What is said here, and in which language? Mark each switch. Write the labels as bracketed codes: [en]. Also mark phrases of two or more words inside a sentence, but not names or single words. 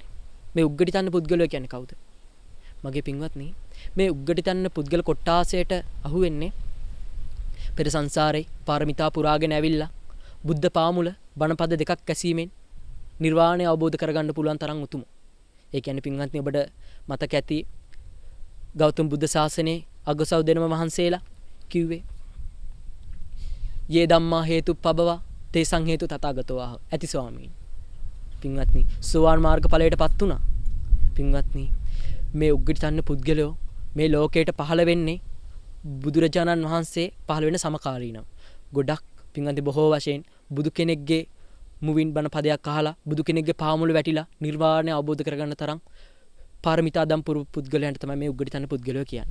[si] මේ උග්ගටිතඤ්ඤ පුද්ගලයෝ කියන්නේ කවුද? මගේ පින්වත්නි, මේ උග්ගටිතඤ්ඤ පුද්ගල කොටාසයට අහු වෙන්නේ පෙර සංසාරේ පාරමිතා පුරාගෙන ඇවිල්ලා බුද්ධ පාමුල බණපද දෙකක් ඇසීමෙන් නිර්වාණය අවබෝධ කරගන්න පුළුවන් තරම් උතුම්. ඒ කියන්නේ පින්වත්නි, ඔබට මතක ඇති ගෞතම බුද්ධ ශාසනයේ අගසව් දෙනම මහන්සේලා කිව්වේ [pi] යේ ධම්මා හේතුප්පබවා තේසං හේතු තථාගතෝ ආහ. [si] ඇති ස්වාමීන්. පින්වත්නි, සෝවාන් මාර්ග ඵලයටපත් වුණා. පින්වත්නි, මේ උග්ගටිතඤ්ඤ පුද්ගලයෝ මේ ලෝකයට පහළ වෙන්නේ බුදුරජාණන් වහන්සේ පහළ වෙන සමකාලීනව. ගොඩක් පින්වත්නි, බොහෝ වශයෙන් බුදු කෙනෙක්ගේ මුවින් බණ පදයක් අහලා බුදු කෙනෙක්ගේ පාමුල වැටිලා නිර්වාණය අවබෝධ කරගන්න තරම් පාරමිතා දම් පුද්ගලයන්ට තමයි මේ උග්ගටිතඤ්ඤ පුද්ගලයෝ කියන්නේ.